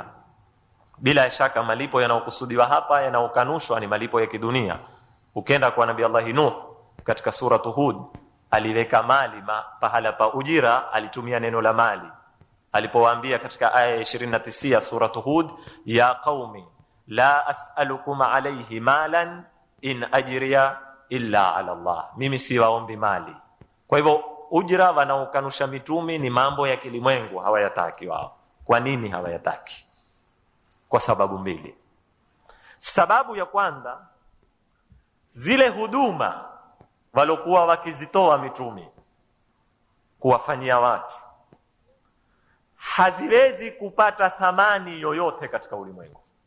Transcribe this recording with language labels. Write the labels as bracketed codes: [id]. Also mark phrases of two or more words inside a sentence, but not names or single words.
[sw] Bila shaka malipo yanayokusudiwa hapa, yanayokanushwa ni malipo ya kidunia. Ukenda kwa Nabii Allah Nuh katika sura Hud, aliweka mali pahala pa ujira, alitumia neno la mali alipowaambia katika aya 29 sura Hud, [ar] يا قوم لا أسألكم عليه مالا إن أجري إلا على الله, [sw] mimi siwaombi mali. Kwa hivyo ujira wanaokanusha mitumi ni mambo ya kilimwengu, hawayataki wao. Kwa nini hawayataki? Kwa sababu mbili. Sababu ya kwanza, zile huduma walokuwa wakizitoa mitumi kuwafanyia watu haziwezi kupata thamani yoyote katika ulimwengu.